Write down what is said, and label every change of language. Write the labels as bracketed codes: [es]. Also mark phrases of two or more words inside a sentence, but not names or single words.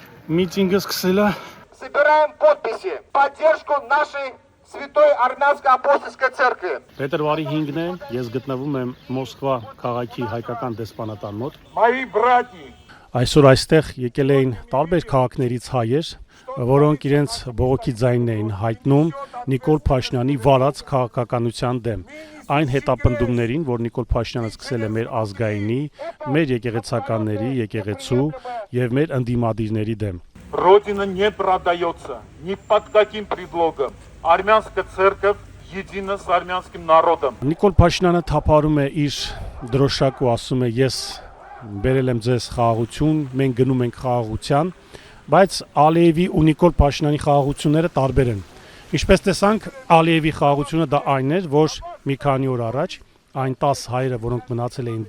[hy] Միտինգը սկսել է [ru] Собираем подписи в поддержку нашей Святой Армянской Апостольской Церкви. [hy] Փետրվարի 5-ն է, ես գտնվում եմ Մոսկվա քաղաքի հայկական դեսպանատան մոտ։ [ru] Мои братья, [hy] Այսօր այստեղ եկել էին տարբեր քաղաքներից հայեր, որոնք իրենց բողոքի ձայնն էին հայտնում Նիկոլ Փաշինյանի վարած քաղաքականության դեմ։ Այն հետապնդումներին, որ Նիկոլ Փաշինյանը սկսել է մեր ազգայինի, մեր եկեղեցականների, եկեղեցու եւ մեր ընդդիմադիրների դեմ։ [ru] Родина не продается ни под каким предлогом. Армянская церковь едина с армянским народом. [hy] Նիկոլ Փաշինյանը թափարում է իր դրոշակ ու ասում է ես բերել եմ ձեզ խաղաղություն, մենք գնում ենք խաղաղության, բայց Ալիևի ու Նիկոլ Փաշինյանի խաղաղությունները տարբեր են։ Ինչպես տեսանք, Ալիևի խաղաղությունը դա այն էր, որ մի քանի օր առաջ այն 10 հայերը, որոնք մնացել էին